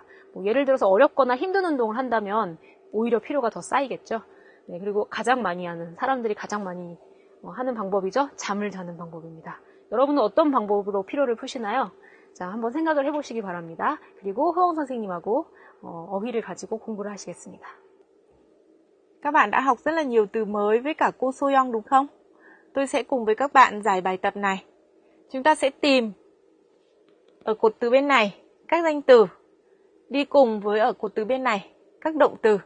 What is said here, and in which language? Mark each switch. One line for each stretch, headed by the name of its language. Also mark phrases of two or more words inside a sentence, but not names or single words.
Korean: 예를 들어서 어렵거나 힘든 운동을 한다면 오히려 피로가 더 쌓이겠죠. 네, 그리고 사람들이 가장 많이 하는 방법이죠. 잠을 자는 방법입니다. 여러분은 어떤 방법으로 피로를 푸시나요? 자, 한번 생각을 해보시기 바랍니다. 그리고 허영 선생님하고 어휘를 가지고 공부를 하시겠습니다.
Vietnamese: Các bạn đã học rất là nhiều từ mới với cả cô Soyoung đúng không? Tôi sẽ cùng với các bạn giải bài tập này. Chúng ta sẽ tìm ở cột từ bên này các danh từ, đi cùng với ở cột từ bên này các động từ.